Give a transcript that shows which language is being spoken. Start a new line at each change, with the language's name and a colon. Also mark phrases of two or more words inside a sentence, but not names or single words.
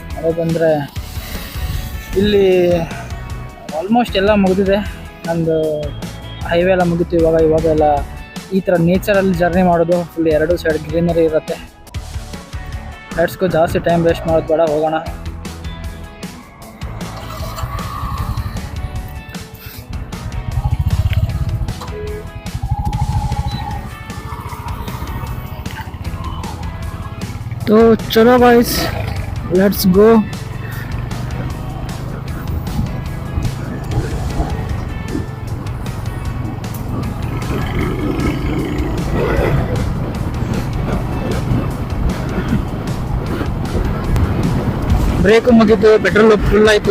Kannada: ಮಳೆ ಬಂದರೆ ಇಲ್ಲಿ ಆಲ್ಮೋಸ್ಟ್ ಎಲ್ಲ ಮುಗಿದಿದೆ. ನಂದು ಹೈವೇ ಎಲ್ಲ ಮುಗಿತು. ಇವಾಗೆಲ್ಲ ಈ ಥರ ನೇಚರಲ್ಲಿ ಜರ್ನಿ ಮಾಡೋದು, ಫುಲ್ ಎರಡು
English: side greenery
Kannada: ಇರುತ್ತೆ.
English: let's go,
Kannada: ಜಾಸ್ತಿ
English: time waste
Kannada: ಮಾಡೋದು ಬೇಡ, ಹೋಗೋಣ.
Hindi: तो चलो
English: guys, let's go.
Kannada: ಬ್ರೇಕ್ ಮುಗಿತು,
English: petrol full
Kannada: ಆಯಿತು.